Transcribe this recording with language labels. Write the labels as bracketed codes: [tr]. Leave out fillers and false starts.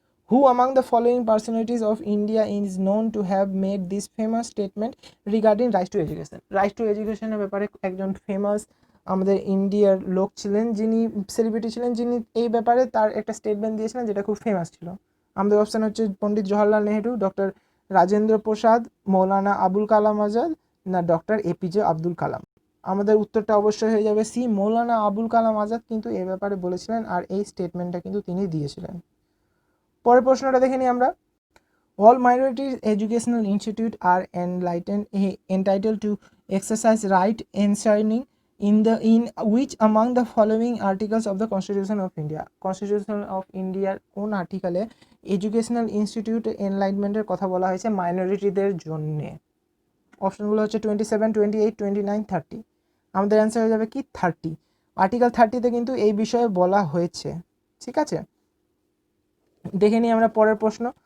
[en] Who among the following personalities of India is known to have made this famous statement regarding right to education? [bn] right to education এর ব্যাপারে একজন famous আমাদের ইন্ডিয়ার লোক ছিলেন, যিনি সেলিব্রিটি ছিলেন, যিনি এই ব্যাপারে তার একটা স্টেটমেন্ট দিয়েছিলেন যেটা খুব ফেমাস ছিল। আমাদের অপশান হচ্ছে পণ্ডিত জওহরলাল নেহেরু, ডক্টর রাজেন্দ্র প্রসাদ, মৌলানা আবুল কালাম আজাদ, না ডক্টর এপিজে আব্দুল কালাম। আমাদের উত্তরটা অবশ্যই হয়ে যাবে সি, মৌলানা আবুল কালাম আজাদ কিন্তু এ ব্যাপারে বলেছিলেন আর এই স্টেটমেন্টটা কিন্তু তিনি দিয়েছিলেন। পরের প্রশ্নটা দেখে নিই আমরা। [en] All minorities educational institute are entitled to exercise right enshrining in which among the following articles of the Constitution of India? [bn] Constitution of India কোন আর্টিকেলে এডুকেশনাল ইনস্টিটিউট এনলাইটমেন্টের কথা বলা হয়েছে মাইনরিটিদের জন্য? অপশনগুলো হচ্ছে 27, 28, 29, 30। আমাদের অ্যান্সার হয়ে যাবে কি 30। আর্টিকেল 30তে কিন্তু এই বিষয়ে বলা হয়েছে। ঠিক আছে, দেখে নিই আমরা পরের প্রশ্ন।